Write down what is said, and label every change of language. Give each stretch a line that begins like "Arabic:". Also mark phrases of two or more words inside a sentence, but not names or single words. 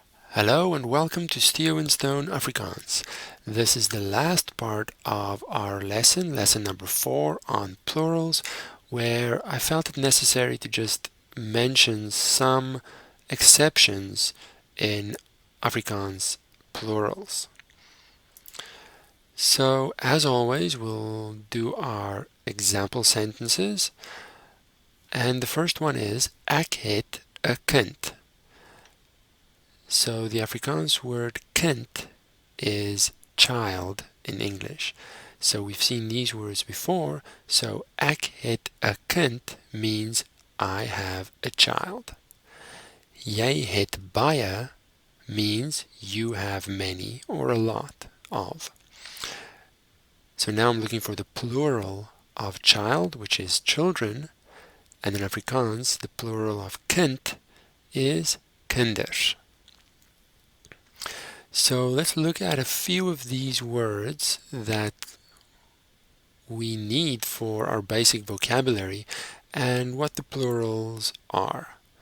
English: Hello and welcome to STEOHENSTONE Afrikaans. This is the last part of our lesson number 4 on plurals, where I felt it necessary to just mention some exceptions in Afrikaans plurals. So, as always, we'll do our example sentences. And the first one is,
Afrikaans: Ek het 'n kind.
English: So the Afrikaans word kind is child in English. So we've seen these words before. So
Afrikaans: ek het 'n kind
English: means I have a child.
Afrikaans: Jy het baie
English: means you have many or a lot of. So now I'm looking for the plural of child, which is children. And in Afrikaans, the plural of kind is kinders. So let's look at a few of these words that we need for our basic vocabulary and what the plurals are.